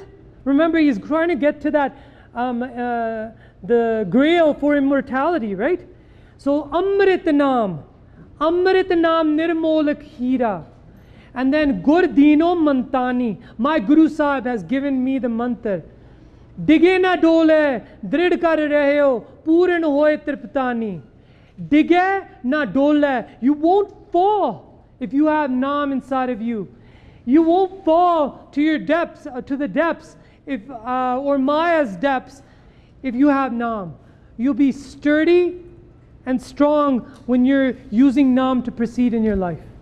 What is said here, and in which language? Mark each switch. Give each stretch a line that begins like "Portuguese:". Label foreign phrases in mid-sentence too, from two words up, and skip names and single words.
English: Remember, he's trying to get to that the grail for immortality, right?
Punjabi: So ਅੰਮ੍ਰਿਤ ਨਾਮ ਨਿਰਮੋਲਕ ਹੀਰਾ.
English: And then
Punjabi: ਗੁਰਿ ਦੀਨੋ ਮੰਤਾਨੀ.
English: My Guru Sahib has given me the mantra.
Punjabi: ਡਿਗੈ ਨ ਡੋਲੈ ਦ੍ਰਿੜੁ ਕਰਿ ਰਹਿਓ ਪੂਰਨ ਹੋਇ ਤ੍ਰਿਪਤਾਨੀ. ਡਿਗੈ ਨ ਡੋਲੈ.
English: You won't fall if you have Naam inside of you. You won't fall to your depths, to the depths, if or Maya's depths, if you have Naam. You'll be sturdy and strong when you're using Naam to proceed in your life.